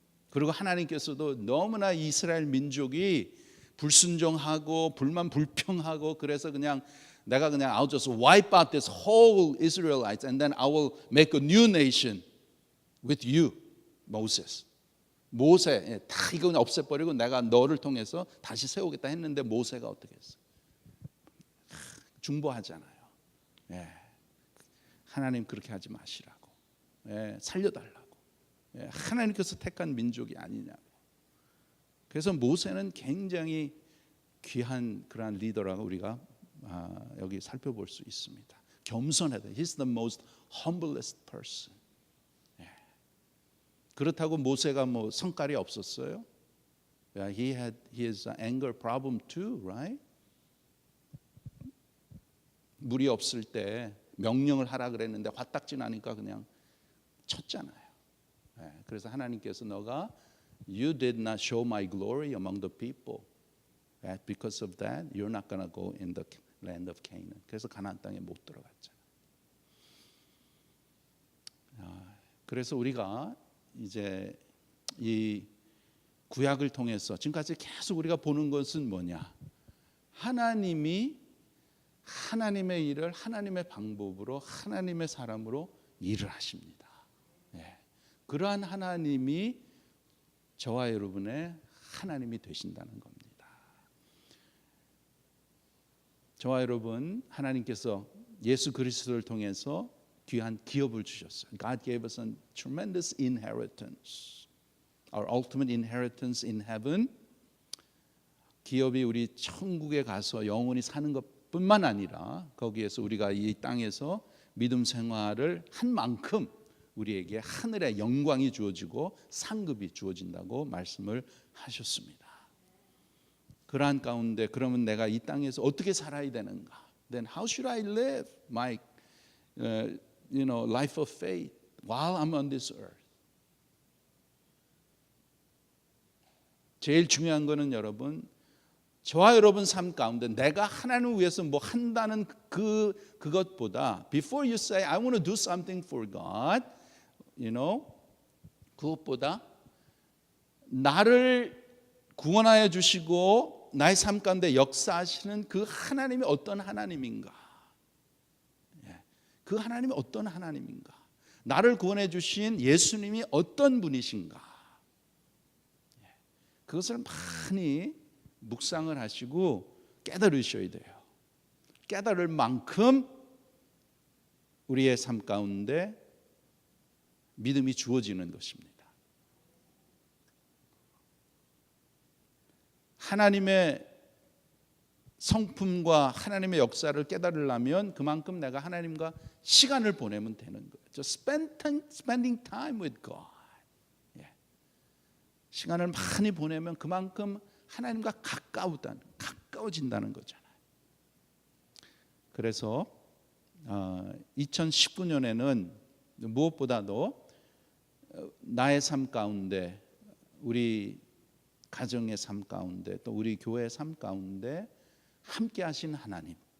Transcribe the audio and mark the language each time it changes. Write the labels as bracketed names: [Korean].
[English] 그리고 하나님께서도 너무나 이스라엘 민족이 불순종하고 불만불평하고, 그래서 내가 I'll just wipe out this whole Israelites and then I will make a new nation with you, Moses. [Korean] 모세 다 이거 그냥 없애버리고 내가 너를 통해서 다시 세우겠다 했는데 모세가 어떻게 했어요? 중보하잖아요. 하나님 그렇게 하지 마시라고, 살려달라고. 하나님께서 택한 민족이 아니냐고. 그래서 모세는 굉장히 귀한 그러한 리더라고 우리가 여기 살펴볼 수 있습니다. 겸손하다. [English] He's the most humblest person. [Korean] 그렇다고 모세가 뭐 성깔이 없었어요? [English] He had his anger problem too, right? [Korean] 물이 없을 때 명령을 하라 그랬는데 화딱지 나니까 그냥 쳤잖아요. [English] 그래서 하나님께서 너가 You did not show my glory among the people. Because of that, you're not going to go in the land of Canaan. [Korean] 그래서 가나안 땅에 못 들어갔잖아요. 그래서 우리가 이제 이 구약을 통해서 지금까지 계속 우리가 보는 것은 뭐냐? 하나님이 하나님의 일을 하나님의 방법으로 하나님의 사람으로 일을 하십니다. 그러한 하나님이 저와 여러분의 하나님이 되신다는 겁니다. 저와 여러분, 하나님께서 예수 그리스도를 통해서 귀한 기업을 주셨어요. [English] God gave us a tremendous inheritance. Our ultimate inheritance in heaven. [Korean] 기업이 우리 천국에 가서 영원히 사는 것뿐만 아니라 거기에서 우리가 이 땅에서 믿음 생활을 한 만큼 우리에게 하늘의 영광이 주어지고 상급이 주어진다고 말씀을 하셨습니다. 그러한 가운데 그러면 내가 이 땅에서 어떻게 살아야 되는가? [English] Then how should I live my life of faith while I'm on this earth? [Korean] 제일 중요한 거는 여러분, 저와 여러분 삶 가운데 내가 하나님을 위해서 뭐 한다는 그것보다 before you say I want to do something for God, 그것보다 나를 구원하여 주시고 나의 삶 가운데 역사하시는 그 하나님이 어떤 하나님인가? 그 하나님이 어떤 하나님인가? 나를 구원해 주신 예수님이 어떤 분이신가? 그것을 많이 묵상을 하시고 깨달으셔야 돼요. 깨달을 만큼 우리의 삶 가운데 믿음이 주어지는 것입니다. 하나님의 성품과 하나님의 역사를 깨달으려면 그만큼 내가 하나님과 시간을 보내면 되는 거예요. [English] Just spending time with God. [Korean] 시간을 많이 보내면 그만큼 하나님과 가까워진다는 거잖아요. 그래서 2019년에는 무엇보다도 나의 삶 가운데, 우리 가정의 삶 가운데, 또 우리 교회의 삶 가운데 함께 하신 하나님,